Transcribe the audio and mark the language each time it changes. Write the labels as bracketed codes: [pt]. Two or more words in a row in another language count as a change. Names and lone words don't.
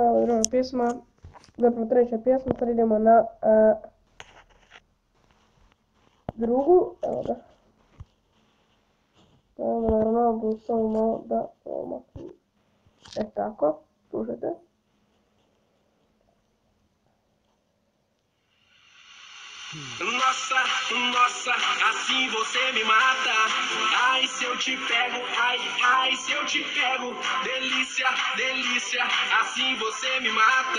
[bs] ova druga pjesma, zapravo treća pjesma, sad idemo na drugu, evo ga. Evo ga na Ronaldu, samo malo da omaknem. Tako, slušajte. [pt] Nossa, nossa, assim você me mata. Ai, se eu te pego, ai, ai, se eu te pego. Delícia, delícia, assim você me mata.